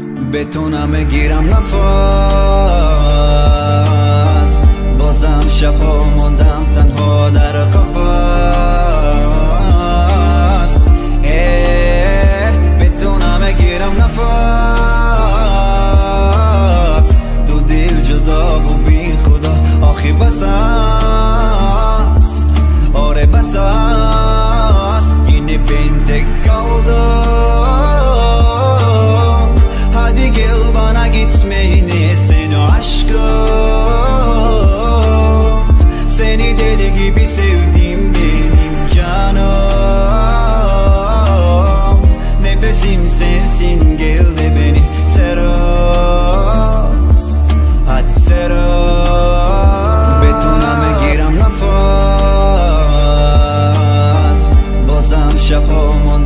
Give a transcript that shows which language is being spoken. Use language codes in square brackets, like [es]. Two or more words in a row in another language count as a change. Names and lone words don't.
[fa] بتونم بگیرم نفس، بازم شبها موندم تنها در قفس. بتونم بگیرم نفس، دو دل جدا و بی خدا آخی بس است. آره بس است، [tr] yine ben tek kaldım. Hadi gel bana gitmeyini seni aşkım. Seni deli gibi sevdim benim canım. Nefesim sensin, gel de beni sarıl. Hadi sarıl. [fa] Betona بگیرم نفس، بازم شبها